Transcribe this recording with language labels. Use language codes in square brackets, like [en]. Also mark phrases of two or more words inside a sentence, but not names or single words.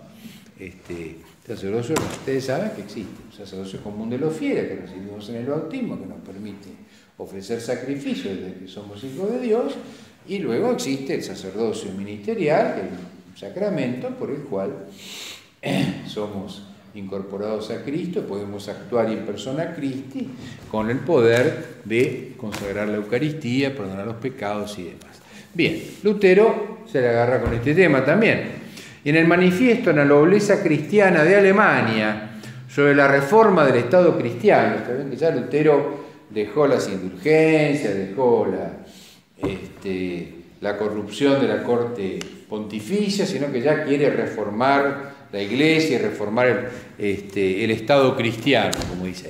[es] Sacerdocio, ustedes saben que existe, el sacerdocio común de los fieles que recibimos en el bautismo, que nos permite ofrecer sacrificios desde que somos hijos de Dios, y luego existe el sacerdocio ministerial, que es un sacramento por el cual somos incorporados a Cristo, podemos actuar [la] in persona Christi [es] con el poder de consagrar la Eucaristía, perdonar los pecados y demás. Bien, Lutero se le agarra con este tema también. Y en el manifiesto a la nobleza cristiana de Alemania sobre la reforma del Estado cristiano, saben que ya Lutero dejó las indulgencias, dejó la corrupción de la corte pontificia, sino que ya quiere reformar la Iglesia y reformar el Estado cristiano, como dice.